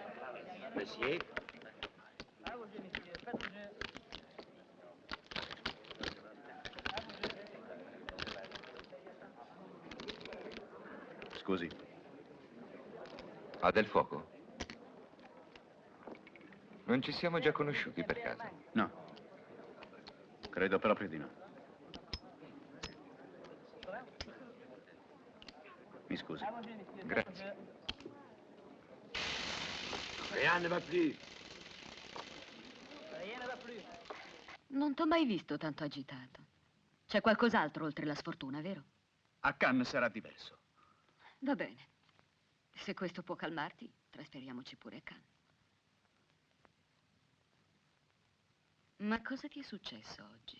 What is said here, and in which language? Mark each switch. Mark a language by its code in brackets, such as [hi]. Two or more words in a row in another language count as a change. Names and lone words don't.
[fr] Monsieur. [it] Scusi. Ha del fuoco? Non ci siamo già conosciuti per caso? No. Credo proprio di no. Mi scusi. Grazie. [fr] Rien ne va plus. Rien ne va plus. [it] Non t'ho mai visto tanto agitato. C'è qualcos'altro oltre la sfortuna, vero? A Cannes sarà diverso. Va bene. Se questo può calmarti, trasferiamoci pure a Cannes. Ma cosa ti è successo oggi?